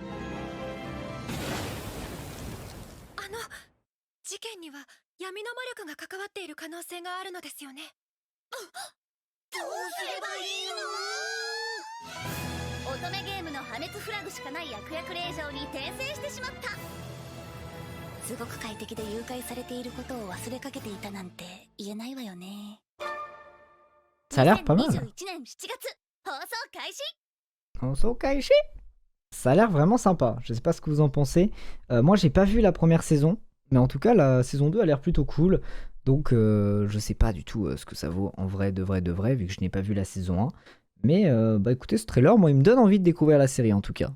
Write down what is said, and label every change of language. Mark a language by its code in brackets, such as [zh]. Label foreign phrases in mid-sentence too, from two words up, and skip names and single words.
[ja] 事件には闇の魔力が関わっている可能性があるのですよね。どうすればいいの？乙女ゲームの破滅フラグしかない悪役令嬢に転生してしまった。すごく快適で誘拐されていることを忘れかけていたなんて言えないわよね。 [fr] Ça a l'air pas mal. [ja] 2021 年7月放送開始。 [fr] On s'en cache. Ça a l'air vraiment sympa. Je sais pas ce que vous en pensez. Moi, j'ai pas vu la première saison. Mais en tout cas, la saison 2 a l'air plutôt cool. Donc, je sais pas du tout ce que ça vaut en vrai, de vrai, vu que je n'ai pas vu la saison 1. Mais bah écoutez, ce trailer, moi, il me donne envie de découvrir la série en tout cas.